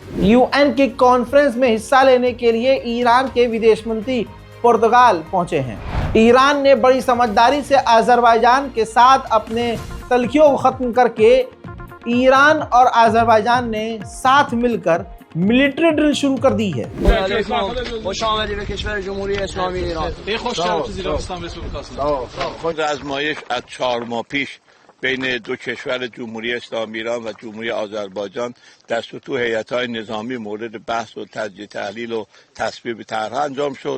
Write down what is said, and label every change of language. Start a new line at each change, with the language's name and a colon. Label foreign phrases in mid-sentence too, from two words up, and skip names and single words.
Hindi: यूएन की कॉन्फ्रेंस में हिस्सा लेने के लिए ईरान के विदेश मंत्री पुर्तगाल पहुंचे हैं। ईरान ने बड़ी समझदारी से अजरबैजान के साथ अपने तल्खियों को खत्म करके ईरान और अजरबैजान ने साथ मिलकर
English: military drill
Hindi: शुरू कर दी है।
Persian: بین دو کشور جمهوری اسلامی ایران و جمهوری آذربایجان در سطوح هیئت‌های نظامی مورد بحث و تجزیه تحلیل و تصویب طرح انجام شد.